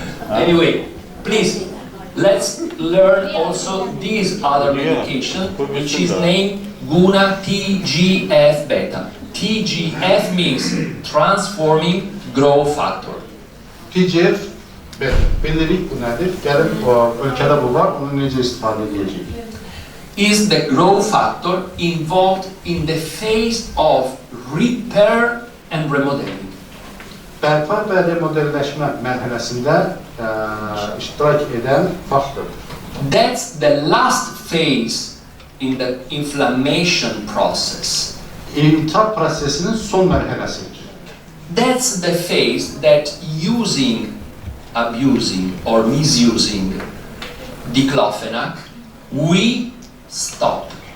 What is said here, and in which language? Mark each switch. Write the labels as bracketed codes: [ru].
[en] Anyway, please, let's learn also this other medication, which is named GUNA TGF-beta. TGF means transforming growth factor. [az] TGF, bilirik bu nədir? Gəlib ölkədə bu var, onu necə istifadə edəcəyik? [en] Is the growth factor involved in the phase of repair and remodeling. [az] Bərpa və remodelləşmə mərhələsində iştirak edən faktordur. [en] That's the last phase in the inflammation process. [az] İltihab prosesinin son mərhələsidir. [en] That's the phase that using, abusing or misusing diclofenac, we stop.